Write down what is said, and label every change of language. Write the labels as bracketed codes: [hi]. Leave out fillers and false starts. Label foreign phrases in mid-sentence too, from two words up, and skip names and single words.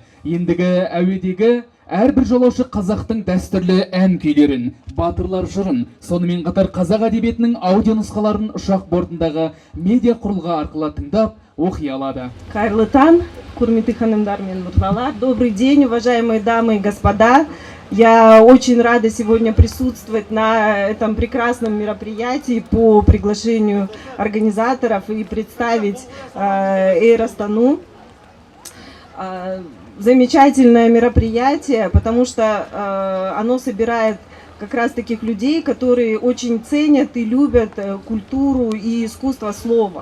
[kk] Ендігі әуедегі әрбір жолаушы қазақтың дәстүрлі ән күйлерін, батырлар жырын, сонымен қатар қазақ әдебиетінің аудио нұсқаларын ұшақ бортындағы медиа құрылғы арқылы тыңдап, оқи алады. Қайырлы таң, құрметті ханымдар мен мырзалар. [ru] Добрый день, уважаемые дамы и господа. Я очень рада сегодня присутствовать на этом прекрасном мероприятии по приглашению организаторов и представить Эйр Астану. Замечательное мероприятие, потому что оно собирает как раз таких людей, которые очень ценят и любят культуру и искусство слова.